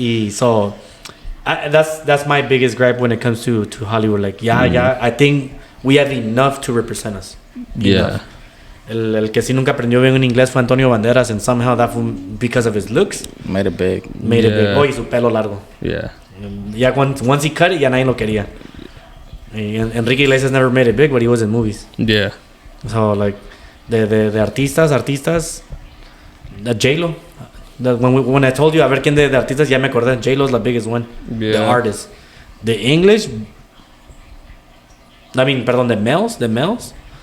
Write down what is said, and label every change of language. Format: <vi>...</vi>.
<en>So, that's my biggest gripe when it comes to Hollywood. Like, I think we have enough to represent us. Yeah.</en> <es>El que sí nunca aprendió bien en inglés fue Antonio Banderas,</es> <en>and somehow that because of his looks Made it big. made it big. Yeah.</en> <es>Oh, y su pelo largo.</es> <en>Yeah.</en> <es>Ya</es> <en>once he cut it,</en> <es>ya nadie lo quería.</es> <en>Y Enrique Iglesias never made it big, but he was in movies. Yeah. So, like,</en> <es>de artistas,</es> <en>J-Lo. When I told you,</en> <es>a ver quién de artistas, ya me acordé.</es> <en>J-Lo's the biggest one. Yeah. The artist. The English, the males.</en>